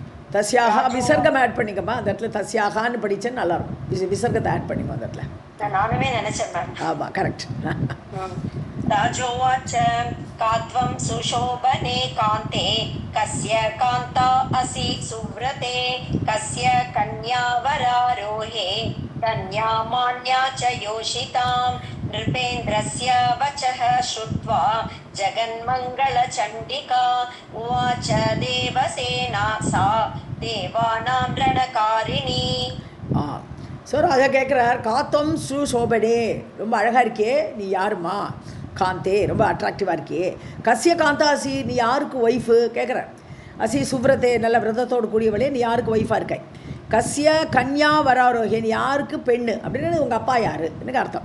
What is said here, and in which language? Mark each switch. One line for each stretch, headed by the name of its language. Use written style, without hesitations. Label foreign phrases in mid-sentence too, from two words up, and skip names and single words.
Tamil: தஸ்யாக விசர்க்கம் ஆட் பண்ணிக்கம்மா அந்த இடத்துல தஸ்யாகான்னு படித்தா நல்லாயிருக்கும். விசர்க்கத்தை ஆட் பண்ணிக்கோ அந்த இடத்துல. நானுமே நினைச்சேன் மேம். ஆமாம் கரெக்ட்.
Sanskrit: राजोवाच कात्वं सुशोभने कान्ते कस्य कान्ता असि सुव्रते कस्य कन्यावरारोहे कन्या मान्या च योषितां नृपेन्द्रस्य वचः श्रुत्वा जगन्मङ्गलचण्डिका उवाच देवसेना सा देवानां रणकारिणी.
Tamil: ஸோ ராஜா கேட்குறார்,
Sanskrit: कात्वं सुशोभने,
Tamil: ரொம்ப அழகாக இருக்கே, நீ யாருமா? காந்தே, ரொம்ப அட்ராக்டிவாக இருக்கே.
Sanskrit: कस्य कान्तासि,
Tamil: நீ யாருக்கு ஒய்ஃபு கேட்குற?
Sanskrit: असि सुव्रते,
Tamil: நல்ல விரதத்தோடு கூடியவளே, நீ யாருக்கு ஒய்ஃபாக இருக்க?
Sanskrit: कस्य कन्या वरारोहे,
Tamil: நீ யாருக்கு பெண்ணு அப்படின்னு உங்கள் அப்பா யார் எனக்கு அர்த்தம்.